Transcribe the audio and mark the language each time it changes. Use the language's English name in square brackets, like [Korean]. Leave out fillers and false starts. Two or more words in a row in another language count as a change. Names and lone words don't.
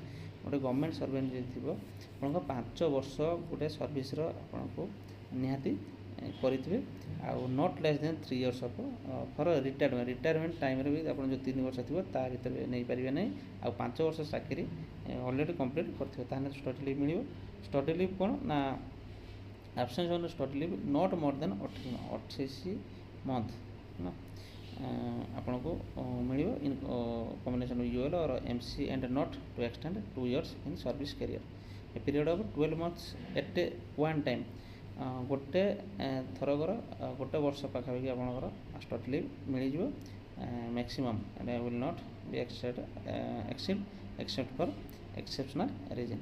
[Odia] ଗୋଟେ [English] government servant [Odia] ଯଦି ଥିବ ଆପଣଙ୍କ 5 ବର୍ଷ ଗୋଟେ ସର୍ଭିସର ଆପଣଙ୍କୁ ନିହାତି କରିଥିବେ ଆଉ [English] not less than 3 years of for retirement [Odia] ଟାଇମ୍ରେ ବି ଆପଣ ଯେଉଁ 3 ବର୍ଷ ଥିବ ତା ଭିତରେ ନେଇପାରିବେ ନାହିଁ। ଆଉ 5 ବର୍ଷ ଚାକିରି ଅଲରେଡ଼ି କମ୍ପ୍ଲିଟ୍ କରିଥିବେ ତାହେଲେ [English] study leave [Odia] ମିଳିବ। [English] study leave [Odia] କ'ଣ ନା [English] absence on study leave not more than 28 month [Odia] ନା ଆପଣଙ୍କୁ ମିଳିବ [English] in combination UL or MC and not to extend 2 years in service career a period of 12 months at one time. [Odia] ଗୋଟେ ଥରକର ଗୋଟେ ବର୍ଷ ପାଖାପାଖି ଆପଣଙ୍କର ଷ୍ଟଡି ଲିଭ୍ ମିଳିଯିବ [English] maximum will not be exceed except for exceptional reason.